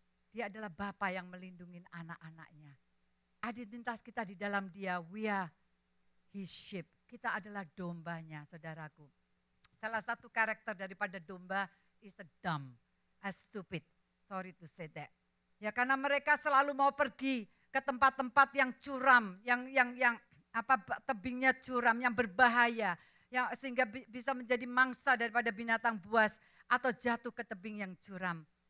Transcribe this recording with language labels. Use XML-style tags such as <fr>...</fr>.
<id>Dia adalah bapa yang melindungi anak-anaknya. Identitas kita di dalam dia,</id> <en>we are his sheep.</en> <id>Kita adalah dombanya, saudaraku. Salah satu karakter daripada domba</id> <en>is a dumb, a stupid. Sorry to say that.</en> <id>Ya, karena mereka selalu mau pergi ke tempat-tempat yang curam, yang tebingnya curam, yang berbahaya, yang sehingga bisa menjadi mangsa daripada binatang buas atau jatuh ke tebing yang curam.</id>